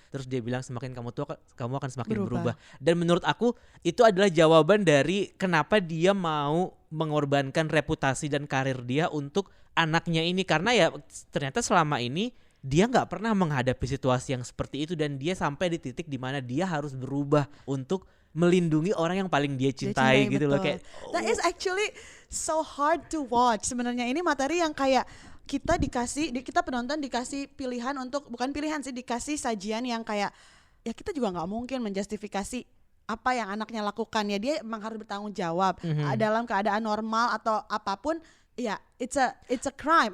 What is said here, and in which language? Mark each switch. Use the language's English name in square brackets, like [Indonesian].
[Indonesian] Terus dia bilang semakin kamu tua kamu akan semakin berubah. Dan menurut aku itu adalah jawaban dari kenapa dia mau mengorbankan reputasi dan karir dia untuk anaknya ini, karena ya ternyata selama ini dia nggak pernah menghadapi situasi yang seperti itu, dan dia sampai di titik dimana dia harus berubah untuk melindungi orang yang paling dia cintai gitu betul. loh kayak. [English] That is actually so hard to watch. [Indonesian] Sebenarnya ini materi yang kayak kita penonton dikasih pilihan untuk, bukan pilihan sih, dikasih sajian yang kayak ya kita juga nggak mungkin menjustifikasi apa yang anaknya lakukan, ya dia emang harus bertanggung jawab dalam keadaan normal atau apapun. [English] Ya, it's a crime.